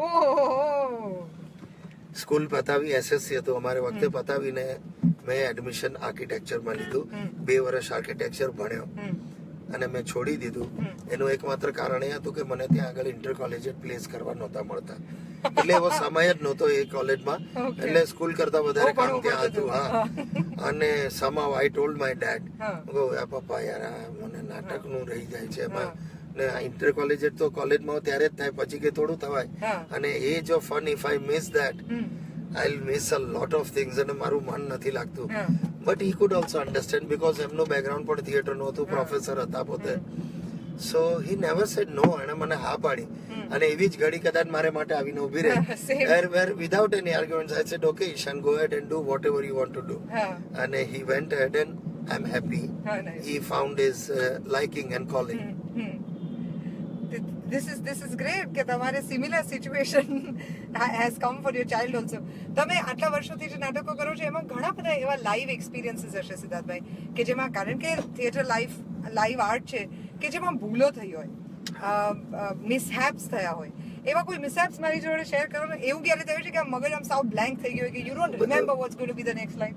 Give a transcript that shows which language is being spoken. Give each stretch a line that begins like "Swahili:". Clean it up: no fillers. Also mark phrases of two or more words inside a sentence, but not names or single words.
Gujarati: સ્કૂલ પતાવી એસએસસી હતું અમારે વખતે પતાવીને મેં એડમિશન આર્કિટેક્ચરમાં લીધું 2 વર્ષ આર્કિટેક્ચર ભણ્યો અને મેં છોડી દીધું એનું એકમાત્ર કારણ એ હતું કે મને ત્યાં આગળ
English: inter collegiate plays
Gujarati: કરવા નહોતા મળતા એટલે એવો સમય જ નહોતો એ કોલેજમાં એટલે સ્કૂલ કરતા વધારે કામ ત્યાં હતું હા અને
English: somehow I told my dad
Gujarati: પપ્પા યાર મને નાટકનું રહી જાય છે એમાં ને
English: inter collegiate
Gujarati: તો કોલેજમાં ત્યારે જ થાય પછી કે થોડું થવાય અને
English: age of fun if I miss that I'll miss a lot of things
Gujarati: અને મારું મન નથી લાગતું
English: but he could also understand because
Gujarati: એમનું બેકગ્રાઉન્ડ પણ થિયેટર નું હતું પ્રોફેસર હતા પોતે
English: so he never said no
Gujarati: એને મને હા પાડી અને એવી જ ઘડી કદાચ મારે માટે આવીને ઊભી રહી
English: where without any arguments I said okay Ishan go ahead and do whatever you want to do and he went ahead and I'm happy he found his liking and calling This is great
Gujarati: કે તમારે
English: similar situation has come for your child also
Gujarati: તમે આટલા વર્ષોથી જે નાટકો કરો છો એમાં ઘણા બધા એવા
English: live experiences
Gujarati: હશે સિદ્ધાર્થભાઈ કે જેમાં કારણ કે
English: theatre live art
Gujarati: છે કે જેમાં ભૂલો થઈ હોય મિસહેપ્સ થયા હોય એવા કોઈ મિસહેપ્સ મારી જોડે શેર કરો ને એવું ક્યારે થયું છે કે મગજ આમ સાવ બ્લેન્ક થઈ ગયું કે
English: you don't remember what's going to be the next line